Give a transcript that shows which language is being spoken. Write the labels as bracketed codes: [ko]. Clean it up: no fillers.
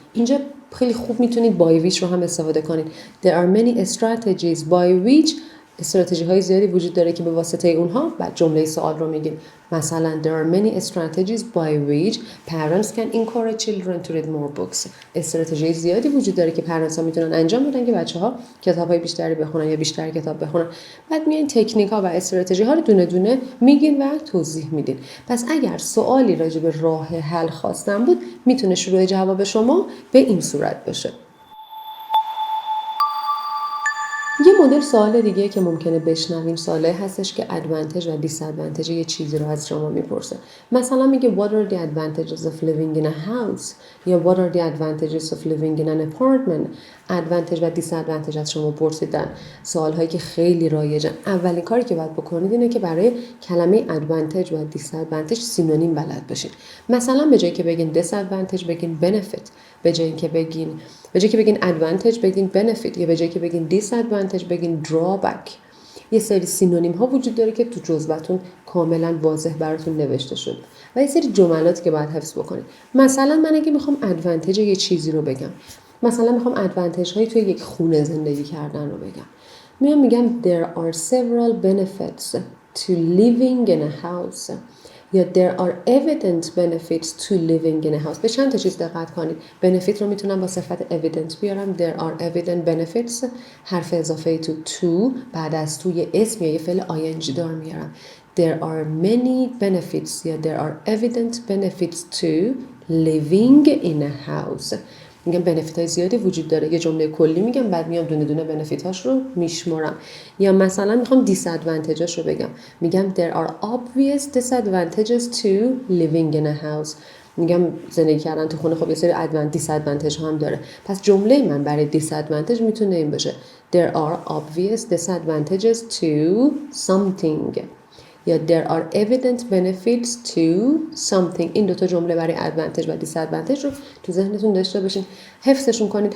[fa] اینجا خیلی خوب میتونید by which رو هم استفاده کنید. [en] There are many strategies by which [fa] استراتژی های زیادی وجود داره که به واسطه اونها بعد جمله سوال رو میگیم. [en] مثلا there are many strategies by which parents can encourage children to read more books. [fa] استراتژی زیادی وجود داره که پرنتس ها میتونن انجام بدن که بچه‌ها کتاب‌های بیشتری بخونن یا بیشتر کتاب بخونن. بعد میان تکنیک ها و استراتژی ها رو دونه دونه میگین و توضیح میدین. پس اگر سوالی راجع به راه حل خواستن بود میتونه شروع جواب شما به این صورت باشه. یه مدل سوال دیگه که ممکنه بشنویم سوالی هستش که ادوانتج و دیس ادوانتج یه چیزی رو از شما میپرسه. مثلا میگه [en] what are the advantages of living in a house یا what are the advantages of living in an apartment. [fa] ادوانتج و دیس ادوانتج از شما پرسیدن، سوال هایی که خیلی رایجن. اولین کاری که باید بکنید اینه که برای کلمه ادوانتج و دیس ادوانتج سینونیم بلد باشین. مثلا به جایی که بگین دیس ادوانتج بگین benefit، به جایی که بگین ادوانتج بگین benefit، یا به جایی که بگین دیس ادوانتج بگین drawback. یه سری سینونیم ها وجود داره که تو جزوه‌تون کاملا واضح براتون نوشته شد و یه سری جملاتی که باید حفظ بکنید. مثلا من اگه میخوام ادوانتج یه چیزی رو بگم، مثلا میخوام ادوانتج هایی توی یک خونه زندگی کردن رو بگم، میگم [en] there are several benefits to living in a house [fa] یا [en] there are evident benefits to living in a house. [fa] به چند تا چیز دقت کنید. benefit رو میتونم با صفت evident بیارم. [en] there are evident benefits، [fa] حرف اضافه to بعد از to یه اسم یا یه فعل ing دار میارم. [en] there are many benefits یا there are evident benefits to living in a house. [fa] میگم بنفیت های زیادی وجود داره، یه جمله کلی میگم بعد میام دونه دونه بنفیت هاش رو میشمارم. یا مثلا میخوام دیس ادوانتجش رو بگم، میگم [en] there are obvious disadvantages to living in a house. [fa] میگم زندگی کردن تو خونه خب یه سری دیس ادوانتج هم داره، پس جمله من برای دیس ادوانتج میتونه این باشه [en] there are obvious disadvantages to something [fa] یا [en] there are evident benefits to something. [fa] این دوتا جمله برای ادوانتج و دیس ادوانتج رو تو ذهنتون داشته باشین، حفظشون کنید.